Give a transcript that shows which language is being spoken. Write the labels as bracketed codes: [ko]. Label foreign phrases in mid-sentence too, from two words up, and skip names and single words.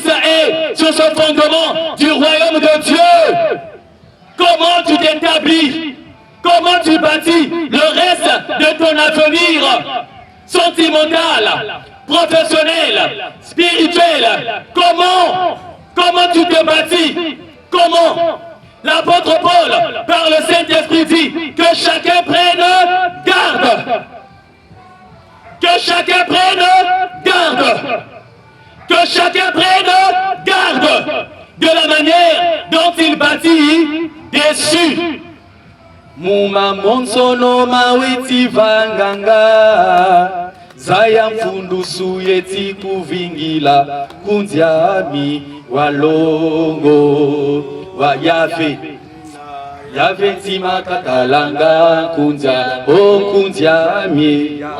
[fr] est, sur ce fondement du royaume de Dieu, comment tu t'établis, comment tu bâtis le reste de ton avenir sentimental, professionnel, spirituel, comment tu te bâtis, comment l'apôtre Paul, par le Saint-Esprit, dit que chacun prenne garde. Que chacun prenne garde. Que chacun prenne garde de la manière dont il bâtit dessus. [kg] Muma monsono mawiti vanganga Zaya mfundusu yeti kuvingila Kundiami walongo wa Yave Yave tima katalanga kundia o kundiami